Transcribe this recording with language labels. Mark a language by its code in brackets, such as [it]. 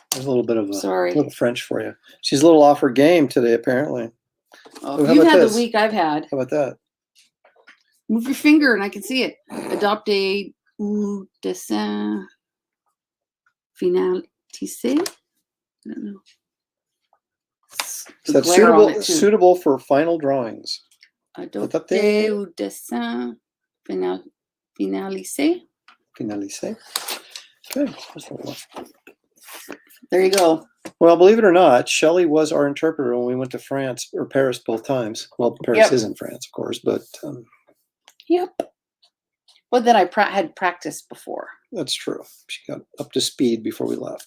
[en] There's a little bit of little French for you. She's a little off her game today, apparently. Oh, you've had the week I've had. How about that? Move your finger and I can see it. [fr] Adopté ou dessin finalisé. [en] I don't know. Is that suitable for final drawings? [fr] Adopté ou dessin finalisé. Finalisé. Okay. [en] There you go. Well, believe it or not, Shelley was our interpreter when we went to France or Paris both times. Well, Paris is in France, of course, but. Yep. Well, then I had practiced before. That's true. She got up to speed before we left.